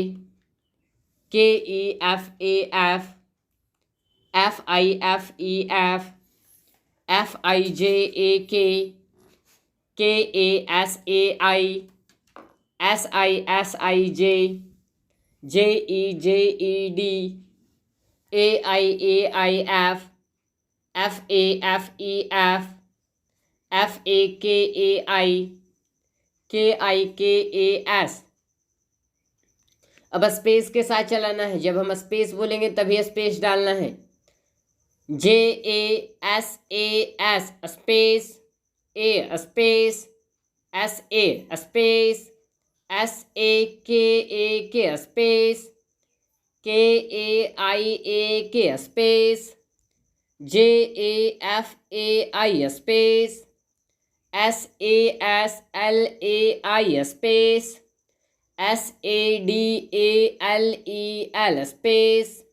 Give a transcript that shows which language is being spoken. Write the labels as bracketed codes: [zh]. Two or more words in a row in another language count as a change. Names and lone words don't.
[hi] KEFAF, FIFEF, FIJAK, KASAI, SISIJ, JEJED, AIAIF, FAFEF, FAKAI, KIKAS। अब स्पेस के साथ चलाना है। जब हम स्पेस बोलेंगे तभी स्पेस डालना है। JASAS स्पेस, A स्पेस, SA स्पेस, SAKAK स्पेस, KAIAK स्पेस, JAFAI स्पेस, SASLAI स्पेस, SADALEL स्पेस,